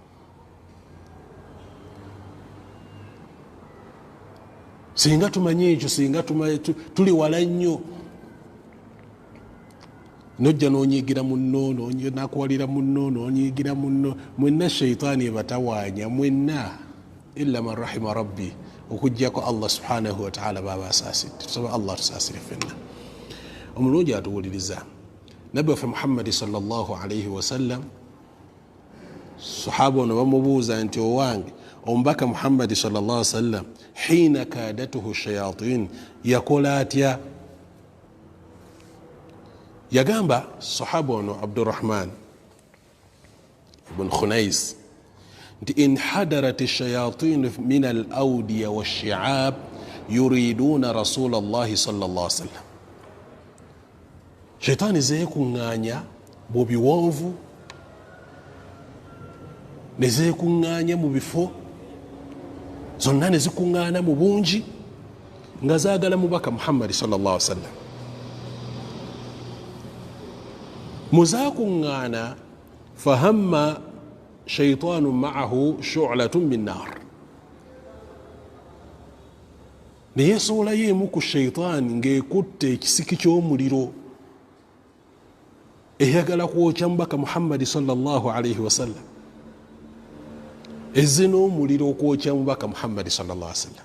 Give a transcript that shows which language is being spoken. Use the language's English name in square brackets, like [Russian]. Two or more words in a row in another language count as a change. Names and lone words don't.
[Ganda] Singa tumanye ekyo singa tuli wala nnyo nojja nonyigira munno nakuwalira munno nonyigira munno mwenna shaitaani ebatawaanya mwenna [Arabic] إلا من رحم ربي [Ganda] okujjako [Arabic] الله سبحانه وتعالى [Ganda] baba asaasidde tusaba Allah tusaasire fenna. Omulungi atuwuliriza nabbi waffe Muhammadi [Arabic] صلى الله عليه وسلم [Ganda] sahaba ono bamubuuza nti owange omubaka Muhammadi [Arabic] صلى الله عليه وسلم حين كادته الشياطين [Ganda] yakola atya? Yagamba sahaba ono Abdurrahman ibn Khunais nti [Arabic] إن انحدرت الشياطين من الأودية والشعاب يريدون رسول الله صلى الله عليه وسلم [Ganda] shaitani zeekuŋŋaanya mu biwonvu ne zeekuŋŋaanya mu bifo zonna ne zikuŋŋaana mu bungi nga zaagala mubaka Muhammadi [Arabic] صلى الله عليه وسلم. [Ganda] Muzaakuŋŋaana [Arabic] فهم شيطان معه شعلة من نار [Ganda] ne yeesowolayo emu ku shaitaani ng'ekutte ekisiki ky'omuliro eyagala kwokya mubaka Muhammadi [Arabic] صلى الله عليه وسلم [Ganda] ezze n'omuliro okwokya mubaka Muhammadi [Arabic] صلى الله عليه وسلم.